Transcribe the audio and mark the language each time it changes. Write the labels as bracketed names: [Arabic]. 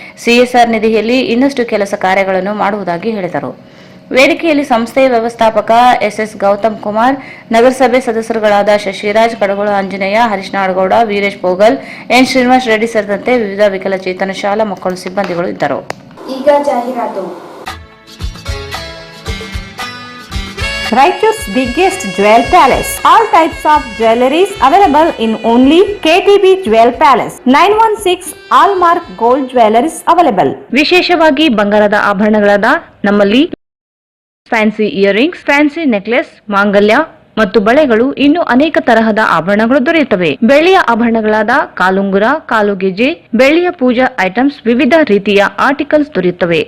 [Kannada] CSR ನಿಧಿಯಲ್ಲಿ ಇನ್ನಷ್ಟು ಕೆಲಸ ಕಾರ್ಯಗಳನ್ನು ಮಾಡುವುದಾಗಿ ಹೇಳಿದರು. ವೇದಿಕೆಯಲ್ಲಿ ಸಂಸ್ಥೆಯ ವ್ಯವಸ್ಥಾಪಕ ಎಸ್ಎಸ್ ಗೌತಮ್ ಕುಮಾರ್, ನಗರಸಭೆ ಸದಸ್ಯರುಗಳಾದ ಶಶಿರಾಜ್, ಕಡಗೋಳ ಆಂಜನೇಯ, ಹರೀಶ್ ನಾಡಗೌಡ, ವೀರೇಶ್ ಪೋಗಲ್, ಎನ್ ಶ್ರೀನಿವಾಸ್ ರೆಡ್ಡಿ ಸೇರಿದಂತೆ ವಿವಿಧ ವಿಕಲಚೇತನ ಶಾಲಾ ಮಕ್ಕಳು ಸಿಬ್ಬಂದಿಗಳು ಇದ್ದರು. ಈಗ ಜಾಹೀರಾತು. [English] Raichur's biggest jewel palace. All types of jewelries available in only KTB Jewel Palace. 916 Allmark Gold Jewelries available. [Kannada] ವಿಶೇಷವಾಗಿ ಬಂಗಾರದ ಆಭರಣಗಳಾದ ನಮ್ಮಲ್ಲಿ ಫ್ಯಾನ್ಸಿ ಇಯರಿಂಗ್ಸ್, ಫ್ಯಾನ್ಸಿ ನೆಕ್ಲೆಸ್, ಮಾಂಗಲ್ಯ ಮತ್ತು ಬಳೆಗಳು, ಇನ್ನು ಅನೇಕ ತರಹದ ಆಭರಣಗಳು ದೊರೆಯುತ್ತವೆ. ಬೆಳ್ಳಿಯ ಆಭರಣಗಳಾದ ಕಾಲುಂಗುರ, ಕಾಲುಗೆಜೆ, ಬೆಳ್ಳಿಯ ಪೂಜಾ ಐಟಮ್ಸ್, ವಿವಿಧ ರೀತಿಯ ಆರ್ಟಿಕಲ್ಸ್ ದೊರೆಯುತ್ತವೆ.